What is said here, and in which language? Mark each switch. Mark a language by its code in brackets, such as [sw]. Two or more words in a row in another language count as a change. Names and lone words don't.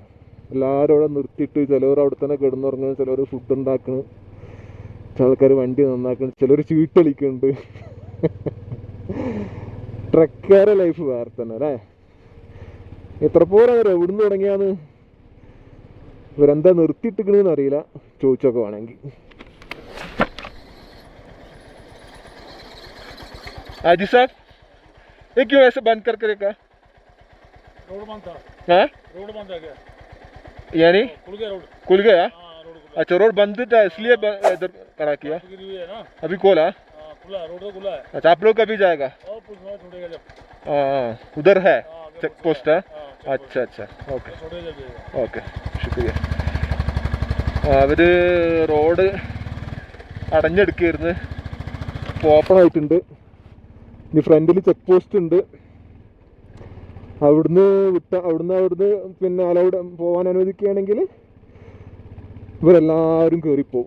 [ml] എല്ലാവരും അവിടെ നിർത്തിയിട്ട് ചിലവർ അവിടെ തന്നെ കിടന്നുറങ്ങുന്നു, ചിലവർ ഫുഡ് ഉണ്ടാക്കണം, ചില ആൾക്കാർ വണ്ടി നന്നാക്കണം, ചിലർ ചീട്ടളിക്കുന്നുണ്ട്. ട്രക്കാരെ ലൈഫ് വേറെ തന്നെ അല്ലേ. എത്ര പോരാ എവിടുന്ന് തുടങ്ങിയാന്ന്, ഇവരെന്താ നിർത്തിയിട്ടിക്കണെന്ന് അറിയില്ല. ചോദിച്ചൊക്കെ വേണമെങ്കിൽ. [hi] हाजी साहब, ये क्यों ऐसे बंद करके रखा? रोड बंद था। हाँ, रोड बंद है क्या? यानी खुल गया रोड। खुल गया? हाँ, रोड खुला। अच्छा, रोड बंद था इसलिए इधर खड़ा किया। गिरी हुई है ना, अभी खोला? हाँ, खुला है, रोड तो खुला है। अच्छा, आप लोग कभी जाएगा? और पुलिस वाला छोड़ेगा जब। हाँ, उधर है हाँ, चेक पोस्ट है। हाँ, check अच्छा अच्छा, ഓക്കെ छोड़ेगा जब जाएगा। [ml] ഓക്കെ, ശുക്രിയ. അവർ റോഡ് അടഞ്ഞെടുക്കായിരുന്നു, ഇപ്പോൾ ഓപ്പൺ ആയിട്ടുണ്ട്. ഇനി ഫ്രണ്ടിൽ ചെക്ക് പോസ്റ്റ് ഉണ്ട്. അവിടുന്ന് പിന്നെ അലൗഡ് പോകാൻ അനുവദിക്കുകയാണെങ്കിൽ ഇവരെല്ലാവരും കയറിപ്പോവും.